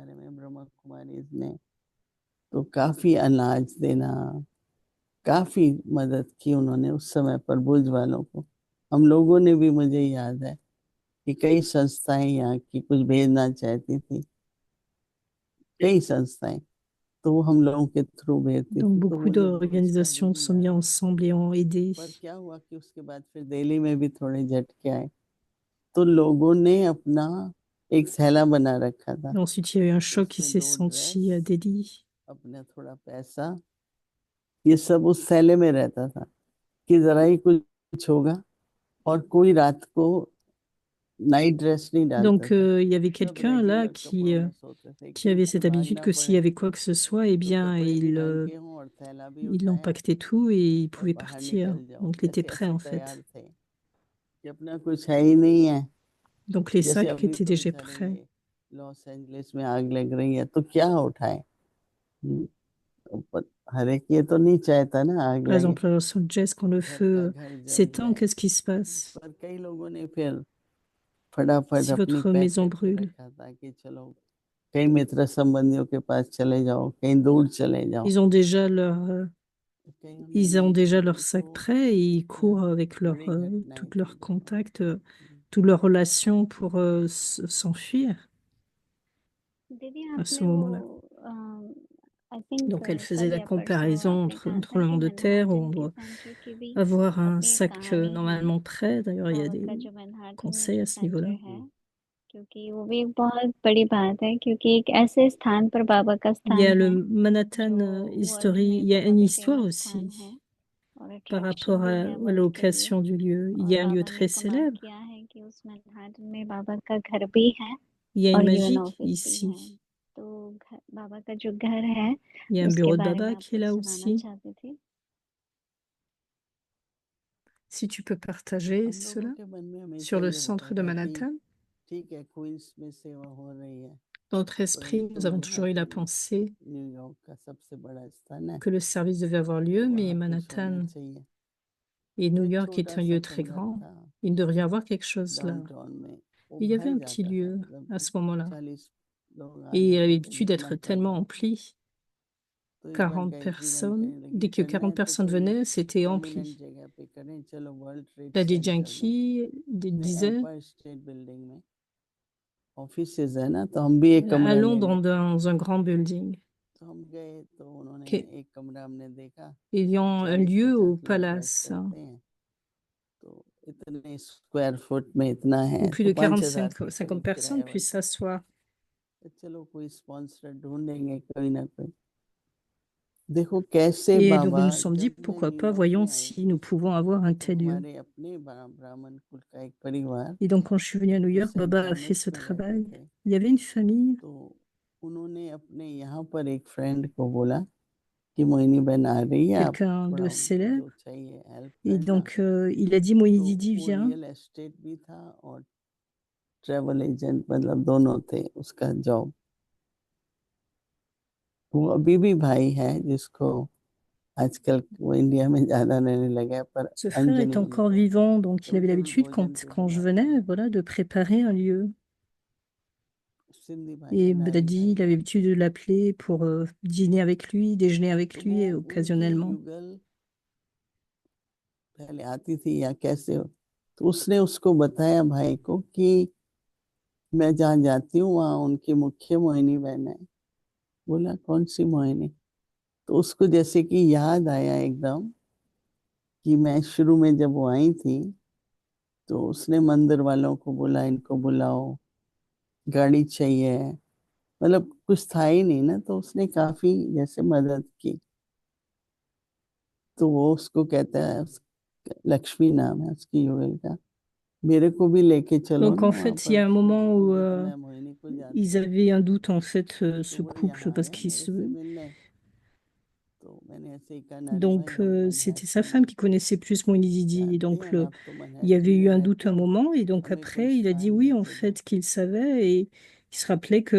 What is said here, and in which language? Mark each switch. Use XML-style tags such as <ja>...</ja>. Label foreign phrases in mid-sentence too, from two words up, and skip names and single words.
<hi>बारे में, ब्रह्मा कुमारी ने तो काफी अनाज देना, काफी मदद की उन्होंने उस समय पर भुज वालों को। हम लोगों ने भी, मुझे याद है कि कई संस्थाएं यहाँ की कुछ भेजना चाहती थी, कई संस्थाएं, तो वो हम लोगों के थ्रू भेजती</hi> <fr>Donc</fr> <hi>थी, तो</hi> <fr>beaucoup</fr> <hi>मुझे भुज का अभी</hi> <fr>d'organisations</fr> <hi>भी</hi> <fr>sont mises</fr> <hi>याद है।</hi> <fr>ensemble et ont aidé.</fr> <hi>पर क्या हुआ कि उसके बाद फिर दिल्ली में भी थोड़े झटके आए, तो लोगों ने अपना एक थैला बना रखा था,</hi> <fr>Et ensuite, il y a eu un choc qui</fr> <hi>उसमें</hi> <fr>s'est</fr> <hi>2 ड्रेस,</hi> <fr>senti à Delhi.</fr> <hi>अपना थोड़ा पैसा, ये सब उस थैले में रहता था कि जरा ही कुछ होगा। और कोई रात को</hi> <en>night dress</en> <hi>नहीं डालता</hi> <fr>Donc</fr> <hi>था,</hi> <fr>il y avait</fr> <hi>सब</hi> <fr>quelqu'un là</fr> <hi>रेगुलर कपड़ों में सोते थे</hi> <fr>qui</fr> <hi>कि</hi> <fr>avait</fr> <hi>उससे</hi> <fr>cette habitude</fr> <hi>भागना</hi> <fr>que s'il y</fr> <hi>पड़े,</hi> <fr>avait quoi que ce soit, eh</fr> <hi>तो</hi> <fr>bien,</fr> <hi>कपड़े भी ढंग के हों और थैला भी</hi> <fr>il</fr> <hi>उठाया</hi> <fr>empaquetait tout et il</fr> <hi>और</hi> <fr>pouvait</fr> <hi>बाहर</hi> <fr>partir.</fr> <hi>निकल जाओ।</hi> <fr>Donc il était</fr> <hi>जैसे</hi> <fr>prêt</fr> <hi>ऐसे</hi> <fr>en</fr> <hi>तैयार</hi> <fr>fait.</fr> <hi>थे कि अपना कुछ है ही नहीं है।</hi> <fr>Donc les</fr> <hi>जैसे</hi> <fr>sacs</fr> <hi>अभी</hi> <fr>étaient</fr> <hi>तो</hi> <fr>déjà</fr> <hi>बेचारे</hi> <fr>prêts.</fr> <hi>ये लॉस एंजलिस में आग लग रही है तो क्या उठाए, हर एक ये तो नहीं चाहता ना आग</hi> <fr>Par</fr> <hi>लगे,</hi> <fr>exemple, à Los Angeles, quand le</fr> <hi>घर का</hi> <fr>feu</fr> <hi>घर जल</hi> <fr>s'éteint,</fr> <hi>जाए।</hi> <fr>qu'est-ce qui se passe</fr> <hi>पर कई लोगों ने फिर फटाफट</hi> <fr>si</fr> <hi>अपनी</hi> <fr>votre</fr> <hi>पैक</hi> <fr>maison</fr> <hi>करके</hi> <fr>brûle?</fr> <hi>रखा था कि चलो कई मित्र संबंधियों के पास चले जाओ, कहीं दूर चले जाओ।</hi> <fr>Ils ont déjà leur, euh,</fr> <hi>कईयों ने</hi> <fr>ils ont</fr> <hi>नहीं</hi> <fr>déjà</fr> <hi>किया,</hi> <fr>leur</fr> <hi>नहीं</hi> <fr>sac</fr> <hi>तो</hi> <fr>prêt et ils</fr> <hi>यहाँ</hi> <fr>courent avec</fr> <hi>बड़ी घटनाएं</hi> <fr>tous</fr> <hi>थी</hi> <fr>leurs</fr> <hi>दोनों।</hi> <fr>contacts, toutes leurs relations pour s'enfuir</fr> <hi>दीदी</hi> <fr>à ce</fr> <hi>आपने वो</hi> <fr>moment-là.</fr> <en>I think</en> <fr>Donc elle faisait</fr> <hi>कल</hi> <fr>la</fr> <hi>या परसों</hi> <fr>comparaison</fr> <hi>आपने</hi> <fr>entre</fr> <hi>कहा</hi> <fr>un</fr> <hi>था कि</hi> <fr>tremblement de terre où on</fr> <hi>मैनहाटन के</hi> <fr>doit</fr> <hi>सेंटर की भी</hi> <fr>avoir un</fr> <hi>अपनी एक</hi> <fr>sac</fr> <hi>कहानी है।</hi> <fr>normalement prêt. D'ailleurs, il y a</fr> <hi>बाबा</hi> <fr>des</fr> <hi>का जो मैनहाटन में</hi> <fr>conseils</fr> <hi>जो</hi> <fr>à ce</fr> <hi>सेंटर</hi> <fr>niveau-là.</fr> <hi>है, क्योंकि वो भी एक बहुत बड़ी बात है, क्योंकि एक ऐसे स्थान पर बाबा का</hi> <fr>Il y</fr> <hi>स्थान</hi> <fr>a le</fr> <hi>है</hi> <fr>Manhattan</fr> <hi>जो वर्ल्ड</hi> <fr>History, il</fr> <hi>में</hi> <fr>y a une</fr> <hi>बहुत ही</hi> <fr>histoire</fr> <hi>फेमस स्थान है</hi> <fr>aussi</fr> <hi>और</hi> <fr>par</fr> <hi>अट्रैक्शन</hi> <fr>rapport</fr> <hi>भी है</hi> <fr>à</fr> <hi>वर्ल्ड के लिए।</hi> <fr>l'occasion du lieu. Il</fr> <hi>और</hi> <fr>y a un lieu</fr> <hi>बाबा ने</hi> <fr>très</fr> <hi>कमाल</hi> <fr>célèbre.</fr> <hi>किया है कि उस मैनहाटन में बाबा का घर भी है</hi> <fr>Il y a une</fr> <hi>और यूएन</hi> <fr>magie</fr> <hi>ऑफिस भी है।</hi> <fr>ici.</fr> <hi>तो बाबा का जो घर है</hi> <fr>Il y a un</fr> <hi>उसके</hi> <fr>bureau de</fr> <hi>बारे में</hi> <fr>Baba qui est</fr> <hi>आपको</hi> <fr>là</fr> <hi>सुनाना</hi> <fr>aussi.</fr> <hi>चाहती थी।</hi> <fr>Si tu peux partager</fr> <hi>हम लोगों</hi> <fr>cela</fr> <hi>के मन में हमेशा</hi> <fr>sur le</fr> <hi>ये होता</hi> <fr>centre de</fr> <hi>था कि</hi> <fr>Manhattan.</fr> <hi>ठीक है क्वींस में सेवा हो रही है,</hi> <fr>Dans notre esprit,</fr> <hi>परंतु</hi> <fr>nous avons toujours eu la</fr> <hi>मैनहट्टन</hi> <fr>pensée</fr> <hi>न्यूयॉर्क का सबसे बड़ा स्थान है,</hi> <fr>que le service devait avoir lieu, mais</fr> <hi>वहाँ कुछ होना</hi> <fr>Manhattan</fr> <hi>चाहिए।</hi> <fr>et</fr> <hi>तो</hi> <fr>New</fr> <hi>एक</hi> <fr>York est</fr> <hi>छोटा</hi> <fr>un</fr> <hi>सा</hi> <fr>lieu très</fr> <hi>खंडर</hi> <fr>grand.</fr> <hi>था</hi> <fr>Il devrait y avoir quelque chose là.</fr> <hi>डाउनटाउन में, वो</hi> <fr>Il y avait</fr> <hi>भर</hi> <fr>un petit</fr> <hi>जाता था,</hi> <fr>lieu</fr> <hi>मतलब</hi> <fr>à</fr> <hi>कि</hi> <fr>ce moment-là.</fr> <hi>40 लोग आ</hi> <fr>Et il avait</fr> <hi>जाते थे,</hi> <fr>l'habitude</fr> <hi>जितना</hi> <fr>d'être</fr> <hi>चल</hi> <fr>tellement</fr> <hi>रहा था।</hi> <fr>empli.</fr> <hi>तो एक बार</hi> <fr>40</fr> <hi>गैंकी</hi> <fr>personnes.</fr> <hi>कहने लगी</hi> <fr>Dès que</fr> <hi>करना</hi> <fr>40</fr> <hi>है तो</hi> <fr>personnes</fr> <hi>कोई</hi> <fr>venaient, c'était</fr> <hi>प्रोमिनेंट</hi> <fr>empli.</fr> <hi>जगह पे करें, चलो वर्ल्ड ट्रेड</hi> <fr>La</fr> <hi>सेंटर में,</hi> <fr>Yankee disait,</fr> <hi>एम्पायर स्टेट बिल्डिंग में ऑफिस है ना, तो हम भी एक कमरा</hi> <fr>allons</fr> <hi>ले लें।</hi> <fr>dans un grand building.</fr> <hi>तो हम गए, तो उन्होंने कि- एक कमरा हमने देखा,</hi> <fr>Il y a un lieu au</fr> <hi>40-50 लोग बैठ</hi> <fr>palace</fr> <hi>सकते हैं, तो इतने</hi> <en>square foot</en> <hi>में इतना</hi> <fr>où</fr> <hi>है,</hi> <fr>plus</fr> <hi>तो</hi> <fr>de</fr> <hi>5,000</hi> <fr>45,</fr> <hi>के</hi> <fr>50</fr> <hi>करीब</hi> <fr>personnes</fr> <hi>किराया</hi> <fr>puissent</fr> <hi>बनता।</hi> <fr>s'asseoir.</fr> <hi>तो चलो कोई स्पॉन्सर ढूंढेंगे कोई ना कोई। देखो कैसे</hi> <fr>Et donc</fr> <hi>बाबा,</hi> <fr>nous nous sommes dit,</fr> <hi>जब मैं</hi> <fr>pourquoi pas,</fr> <hi>न्यूयॉर्क</hi> <fr>voyons</fr> <hi>में आई</hi> <fr>si nous pouvons avoir un</fr> <hi>तो</hi> <fr>tel lieu.</fr> <hi>हमारे अपने ब्राह्मण कुल का एक परिवार</hi> <fr>Et donc quand je suis venue à New</fr> <hi>जो</hi> <fr>York,</fr> <hi>सेंट</hi> <fr>Baba a fait</fr> <hi>थॉमस</hi> <fr>ce</fr> <hi>में रहते</hi> <fr>travail.</fr> <hi>थे,</hi> <fr>Il y avait une famille,</fr> <hi>तो उन्होंने अपने यहाँ पर एक फ्रेंड को बोला कि मोहिनी बहन आ रही है, आप</hi> <fr>quelqu'un</fr> <hi>थोड़ा</hi> <fr>de</fr> <hi>उनको</hi> <fr>célèbre.</fr> <hi>जो चाहिए हेल्प</hi> <fr>Et</fr> <hi>करना।</hi> <fr>donc il a dit, Moïse</fr> <hi>तो</hi> <fr>Didi,</fr> <hi>वो</hi> <fr>viens.</fr> <en>real estate</en> <hi>भी था और</hi> <en>travel agent,</en> <hi>मतलब दोनों थे उसका जॉब। वो अभी भी भाई है जिसको आजकल वो इंडिया में ज्यादा रहने लगा है, पर</hi> <fr>Ce frère est</fr> <hi>अंजनी</hi> <fr>encore</fr> <hi>उनको</hi> <fr>vivant, donc il</fr> <hi>कभी</hi> <fr>avait</fr> <hi>कभी</hi> <fr>l'habitude,</fr> <hi>भोजन पे</hi> <fr>quand je</fr> <hi>बुलाता</hi> <fr>venais,</fr> <hi>है।</hi> <fr>voilà, de préparer un lieu.</fr> <hi>सिंधी</hi> <fr>Et</fr> <hi>भाषा डाल</hi> <fr>Brady, il avait</fr> <hi>दिया।</hi> <fr>l'habitude de l'appeler pour dîner avec lui, déjeuner</fr> <hi>तो</hi> <fr>avec</fr> <hi>वो</hi> <fr>lui et</fr> <hi>उनकी</hi> <fr>occasionnellement.</fr> <hi>युगल पहले आती थी या कैसे हो, तो उसने उसको बताया भाई को कि मैं जहाँ जाती हूँ वहाँ उनकी मुख्य मोहिनी बहन है। बोला कौन सी मोहिनी? तो उसको जैसे कि याद आया एकदम कि मैं शुरू में जब वो आई थी तो उसने मंदिर वालों को बोला इनको बुलाओ, गाड़ी चाहिए, मतलब कुछ था ही नहीं ना, तो उसने काफी जैसे मदद की। तो वो उसको कहता है, लक्ष्मी नाम है उसकी युगल का, मेरे को भी लेके चलो</hi> <fr>Donc</fr> <hi>ना</hi> <fr>en</fr> <hi>वहां</hi> <fr>fait, il y</fr> <hi>पर,</hi> <fr>a un moment où</fr> <hi>मुझे तो, मैं मोहिनी को</hi> <fr>ils</fr> <hi>जानती हूँ,</hi> <fr>avaient un doute en fait,</fr> <hi>तो</hi> <fr>ce</fr> <hi>वो</hi> <fr>couple,</fr> <hi>यहाँ</hi> <fr>parce</fr> <hi>आया</hi> <fr>qu'ils</fr> <hi>मेरे</hi> <fr>se...</fr> <hi>से मिलने। तो मैंने ऐसे ही कहा नारी भाई</hi> <fr>Donc</fr> <hi>हम</hi> <fr>c'était sa</fr> <hi>मैनहट्टन</hi> <fr>femme qui connaissait plus Moini Didi. Et</fr> <hi>जाते</hi> <fr>donc</fr> <hi>हैं, और आप तो</hi> <fr>il y avait</fr> <hi>मैनहट्टन में</hi> <fr>eu un doute</fr> <hi>रहते</hi> <fr>un</fr> <hi>हो,</hi> <fr>moment et donc</fr> <hi>हमें कोई</hi> <fr>après il a dit</fr> <hi>स्थान</hi> <fr>oui en</fr> <hi>लेके दो।</hi> <fr>fait qu'il savait et il se rappelait que</fr>